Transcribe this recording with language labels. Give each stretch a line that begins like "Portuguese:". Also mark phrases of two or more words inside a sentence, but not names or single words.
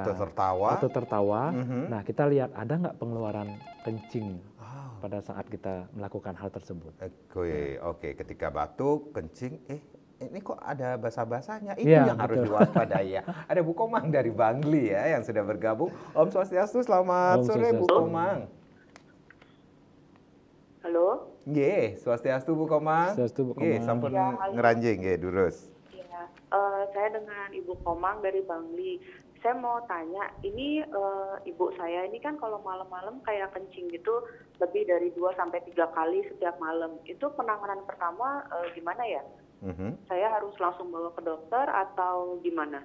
Indonesian: atau tertawa. Nah, kita lihat ada nggak pengeluaran kencing pada saat kita melakukan hal tersebut. Oke, ketika batuk, kencing, ini kok ada basah-basahnya? Itu yang harus diwaspadai ya. Ada Bu Komang dari Bangli ya yang sudah bergabung. Om Swastiastu, selamat sore Bu Komang. Halo. Nggih, Swastiastu Bu Komang. Swastiastu Bu Komang.
Balinese: Nggih, sampun ngeranjing nggih durus.
Indonesian: Ya, saya dengan Ibu Komang dari Bangli. Saya mau tanya, ini ibu saya ini kan kalau malam-malam kayak kencing gitu lebih dari 2 sampai 3 kali setiap malam. Itu penanganan pertama gimana ya? Saya harus langsung bawa ke dokter atau gimana?